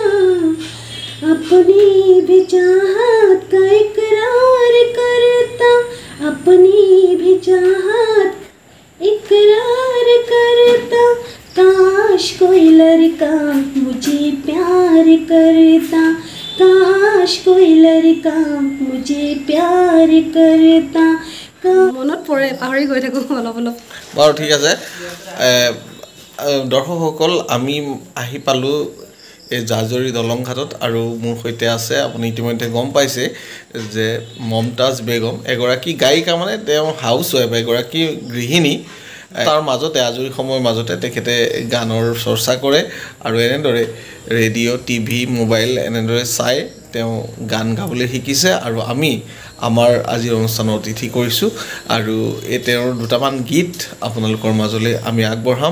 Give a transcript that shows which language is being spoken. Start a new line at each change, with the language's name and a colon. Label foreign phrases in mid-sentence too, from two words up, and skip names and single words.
Hindi: अपनी भी चाहत का इकरार करता अपनी भी चाहत इकरार करता काश कोई लड़का मुझे प्यार करता काश कोई लड़का मुझे प्यार करता
Assamese: মনত পৰে পাহৰি গৈ থাকো অলপ অলপ বাৰু ঠিক আছে দৰ্শকসকল আমি আহি পালো এই জাজৰি দলংঘাটত আৰু মোৰ সৈতে আছে আপুনি ইতিমধ্যে গম পাইছে যে মমতাজ বেগম এগৰাকী গায়িকা মানে তেওঁ
English: house wife
Assamese: এগৰাকী গৃহিণী তাৰ মাজতে আজৰি সময়ৰ মাজতে তেখেতে গানৰ চৰ্চা কৰে আৰু এনেদৰে
English: radio TV mobile
Assamese: এনেদৰে চাই তেওঁ গান গাবলৈ শিকিছে আৰু আমি আমাৰ আজিৰ অনুষ্ঠানৰ অতিথি কৰিছো আৰু এই তেওঁৰ দুটামান গীত আপোনালোকৰ মাজলৈ আমি আগবঢ়াম